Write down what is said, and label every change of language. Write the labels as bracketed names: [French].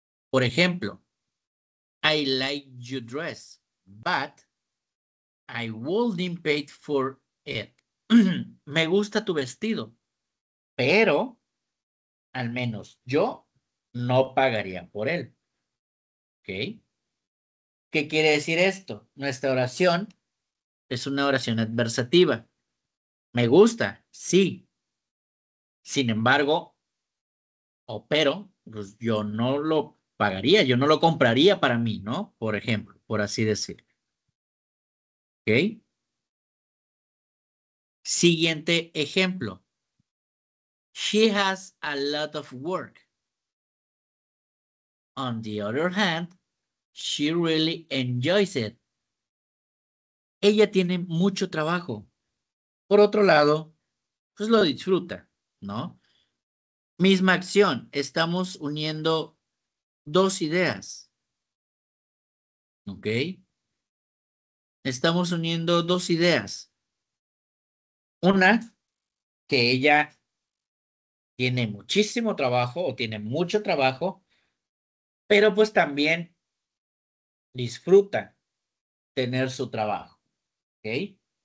[Spanish] Por ejemplo, [English] I like your dress, but I wouldn't pay for it. [Spanish] Me gusta tu vestido, pero al menos yo no pagaría por él. ¿Ok? ¿Qué quiere decir esto? Nuestra oración es una oración adversativa. Me gusta, sí. Sin embargo, o pero, pues yo no lo pagaría, yo no lo compraría para mí, ¿no? Por ejemplo, por así decir. ¿Ok? Siguiente ejemplo. [English] She has a lot of work. On the other hand, she really enjoys it. [Spanish] Ella tiene mucho trabajo. Por otro lado, pues lo disfruta, ¿no? Misma acción, estamos uniendo dos ideas, ¿ok? Estamos uniendo dos ideas. Una, que ella tiene muchísimo trabajo o tiene mucho trabajo, pero pues también disfruta tener su trabajo, ¿ok?